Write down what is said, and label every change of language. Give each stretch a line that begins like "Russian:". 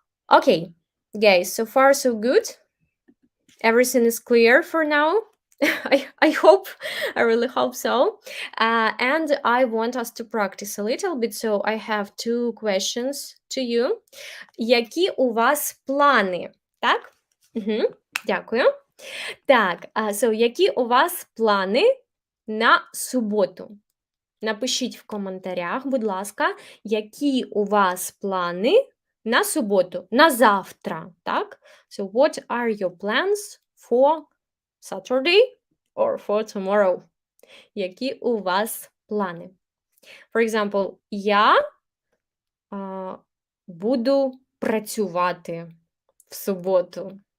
English: Okay, guys, so far so good. Everything is clear for now. I hope, I really hope so. And I want us to practice a little bit. So I have two questions to you.
Ukrainian: Які у вас плани? Так? Угу. Дякую. Так, so, які у вас плани на суботу? Напишіть в коментарях, будь ласка, які у вас плани на суботу, на завтра, так?
English: So, what are your plans for Saturday or for tomorrow?
Ukrainian: Які у вас плани?
English: For example,
Ukrainian: я буду працювати в суботу.